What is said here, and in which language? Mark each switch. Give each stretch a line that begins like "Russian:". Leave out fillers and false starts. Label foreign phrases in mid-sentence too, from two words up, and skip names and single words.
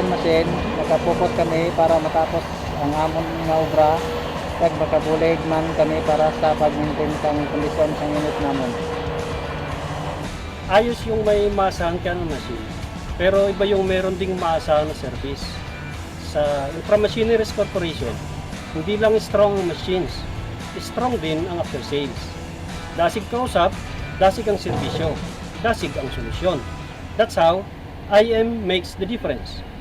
Hiligaynon: machine, nakapokus kami para matapos ang amon nga obra kag makabulig man kami para sa pag-maintain sang kondisyon sang unit namon.
Filipino: Ayos yung may maasahan ka ng machine, pero iba yung meron ding maasahan na service. Sa Infra Machineries Corporation, hindi lang strong ang machines, strong din ang
English: after sales.
Filipino: Dasig kausap, dasig ang serbisyo, dasig ang solusyon.
English: That's how IM makes the difference.